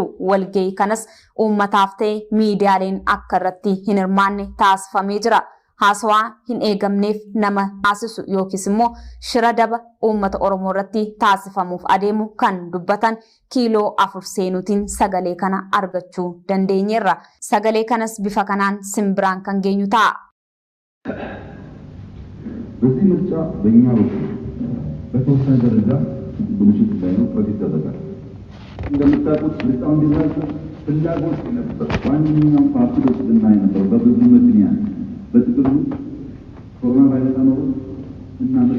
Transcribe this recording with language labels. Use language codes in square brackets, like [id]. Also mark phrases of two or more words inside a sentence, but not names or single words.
[om] Walgahii kanas uummataaf ta'e miidiyaaleen akka irratti hin hirmaanne taasifamee jira. Haasawaa hin eegamneef nama taasisu yookiis immoo shira daba uummata Oromoo irratti taasifamuuf adeemu kan dubbatan kiiloo 4 seenuutiin sagalee kana argachuu dandeenyeerra. Sagalee kanas bifa kanaan simbiraan kan geenyu ta'a. [am] በዚህ ምርጫ በእኛ በኩል በተወሰነ ደረጃ ብልሽት እንዳይኖር ጥረት ይደረጋል። እንደምታውቁት ምርጫው እንዲራዘም ፍላጎት ነበር። ዋነኛው ፓርቲ ብልጽግና የነበረው በብዙ ምክንያት በጥቅሉ ኮሮና ቫይረስ አኖሩ እና ምርጫ